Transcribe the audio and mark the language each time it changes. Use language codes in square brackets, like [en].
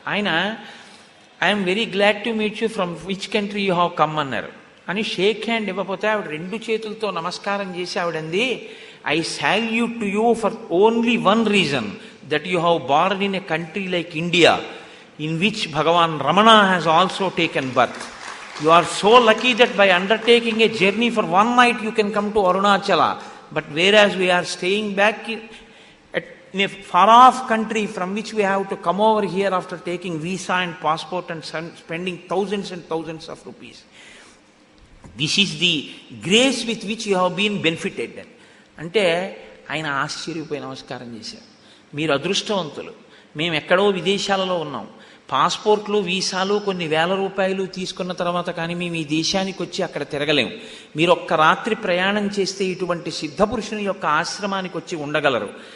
[te] ఆయన [en] I'm very glad to meet you from which country you have come [te] అన్నారు. అని shake hand ఇవ్వకపోతే ఆవిడ 2 చేతులతో నమస్కారం చేసి ఆవిడంది, [en] I salute to you for only one reason, that you have born in a country like India in which Bhagavan Ramana has also taken birth. You are so lucky that by undertaking a journey for one night you can come to Arunachala. But whereas we are staying back in a far off country from which we have to come over here after taking visa and passport and spending thousands and thousands of rupees. This is the grace with which you have been benefited. [te] అంటే ఆయన ఆశ్చర్యపోయి నమస్కారం చేశారు. మీరు అదృష్టవంతులు, మేము ఎక్కడో విదేశాలలో ఉన్నాం, పాస్పోర్ట్లు వీసాలు కొన్ని వేల రూపాయలు తీసుకున్న తర్వాత కానీ మేము ఈ దేశానికి వచ్చి అక్కడ తిరగలేము. మీరు ఒక్క రాత్రి ప్రయాణం చేస్తే ఇటువంటి సిద్ధపురుషుని యొక్క ఆశ్రమానికి వచ్చి ఉండగలరు.